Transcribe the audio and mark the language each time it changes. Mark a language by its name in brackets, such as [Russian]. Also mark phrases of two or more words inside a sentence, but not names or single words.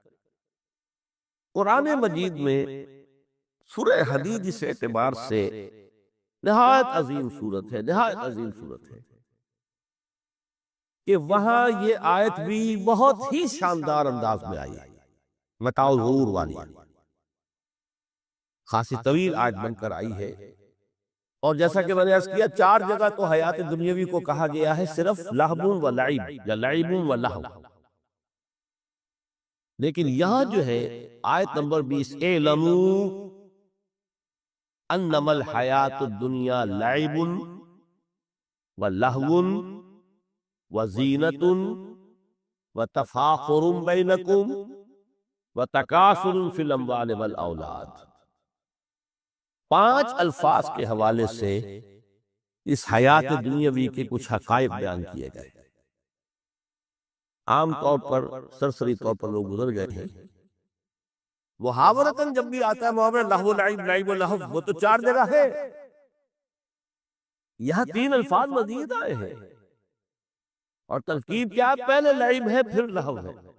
[Urdu] قرآن مجید میں سورہ حدید اس اعتبار سے نہایت عظیم سورت ہے، نہایت عظیم سورت ہے کہ وہاں یہ آیت بھی بہت ہی شاندار انداز میں آئی ہے, [Arabic] متاع الغرور [Urdu] والی، خاصی طویل آیت بن کر آئی ہے. اور جیسا کہ میں نے عرض کیا 4 جگہ تو حیات دنیاوی کو کہا گیا ہے صرف [Arabic] لهوٌ ولعب [Urdu] या [Arabic] لعبٌ ولهو, [Urdu] لیکن یہاں جو ہے آیت نمبر 20, [Arabic] اعلموا أنما الحياة الدنيا لعب ولهو وزينة وتفاخر بينكم وتكاثر في الأموال والأولاد. [Urdu] 5 الفاظ کے حوالے سے اس حیات دنیاوی کے کچھ حقائق بیان کیے گئے. عام طور پر سرسری طور پر لوگ گزر گئے ہیں. محاورتاً جب بھی آتا ہے محاورہ [Arabic] لهو لعب لعب لهو, [Urdu] وہ تو 4 جگہ ہے، یہاں 3 الفاظ مزید آئے ہیں اور ترکیب کیا، پہلے لعب ہے پھر لہو ہے.